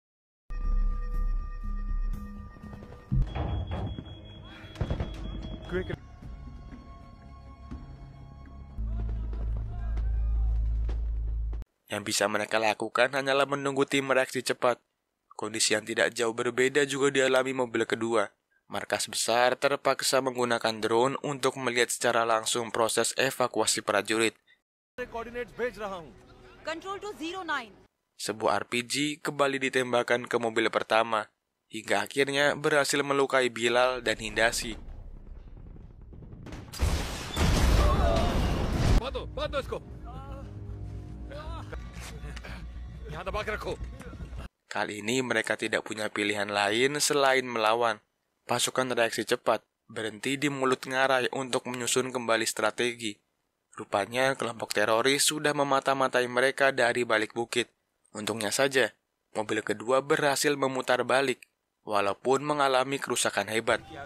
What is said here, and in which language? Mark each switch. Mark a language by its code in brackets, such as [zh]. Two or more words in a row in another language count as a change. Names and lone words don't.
[id] Yang bisa mereka lakukan hanyalah menunggu tim reaksi cepat. Kondisi yang tidak jauh berbeda juga dialami mobil kedua. Markas besar terpaksa menggunakan drone untuk melihat secara langsung proses evakuasi prajurit. [hi] कोऑर्डिनेट्स भेज रहा हूँ। [en] Control to 09. [id] Sebuah RPG kembali ditembakkan ke mobil pertama, hingga akhirnya berhasil melukai Bilal dan Hindasi. [hi] बांधो इसको। यहाँ दबा के रखो। [id] Kali ini mereka tidak punya pilihan lain selain melawan. Pasukan reaksi cepat berhenti di mulut ngarai untuk menyusun kembali strategi. Rupanya kelompok teroris sudah memata-matai mereka dari balik bukit. Untungnya saja, mobil kedua berhasil memutar balik, walaupun mengalami kerusakan hebat.